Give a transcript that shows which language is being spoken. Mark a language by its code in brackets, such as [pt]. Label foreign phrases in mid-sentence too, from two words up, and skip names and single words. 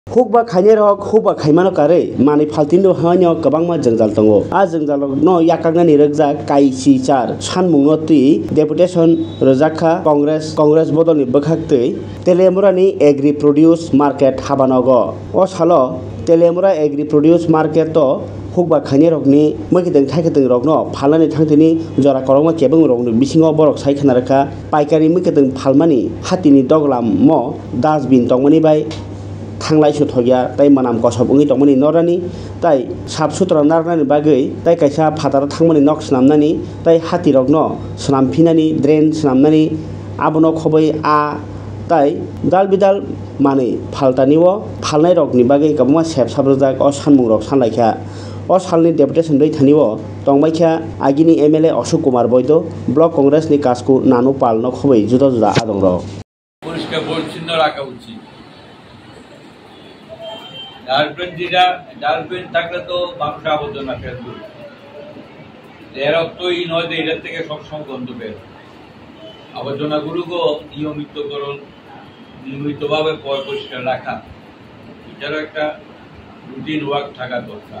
[trp] hukba khaini rok hukba khaimano kare mani faltindo hanyo kabangma jengjal tongo a jengjal no yakagnani rekjak kaisi char sanmung no tui deputation rojakha congress bodolni bwkhak tui telemurani [en] agri produce market [trp] habanogo o salo telemura [en] agri produce market [trp] to hukba khaini rokni mwkiteng thaikiteng rokno phalani thangtini jora korokma kebung rokni bisingo borok saikhanar kha paikari mwkiteng phalmani hatini doglam mo dustbin tongmani bai thanglai suthogia tai manam kosop ungui tongmani norani tai sap sutra narnani bagui tai kaisa phataro thangmani nok snamnani tai hati rokno snamfinani drain snamnani abono khobai a tai dal bidal mani phaltaniwo phalnai rokni bagui kabuma sep sabrojak o sanmung rok sanlaikha o salni deputation doi thaniwo tongbaikha agini MLA Ashok Kumar Boido block congress ni kasku nanu palno khobai juda juda adongrok [bn] পরিষ্কার পরিচ্ছন্ন রাখা উচিত। ডাস্টবিন থাকলে তো মানুষ আবর্জনা ফেলবে, এর অর্থই নয় যে এটার থেকে সবসময় গন্ধ বের। আবর্জনাগুলোকেও নিয়মিতভাবে পরিষ্কার রাখা, এটারও একটা [en] routine work [bn] থাকা দরকার।